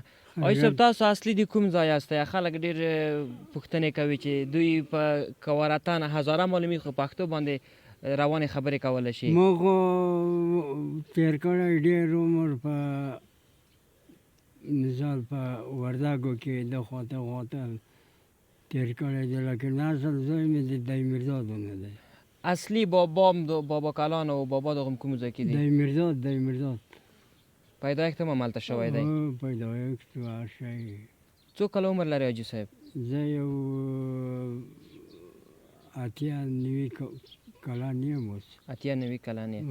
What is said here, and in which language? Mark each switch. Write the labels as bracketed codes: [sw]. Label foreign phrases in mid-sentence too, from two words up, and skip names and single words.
[ps] حاجي صاحب تاسو اصلي د کوم ځای یاستئ؟ خلک ډېر پوښتنې کوي چې دوی په که وطن هزاره معلومي خو پښتو باندې روانې خبرې کولی شي. ما خو تېر کړی ډېر عمر په مثال په وردګو کې د خواته تېر کړی دی، لکه نسل زوی مې د دای مرزاد نه دی. اصلی بابام و بابا کلان و بابا دغم کوم ځای کې دي؟ دای مرزاد. پیدایښت هم همالته شوی دی؟ پیدایښت و هر شی. څو کاله عمر لري حاجي صاحب؟ زه یو 89 کلن یم اوس. 89 کلن یې.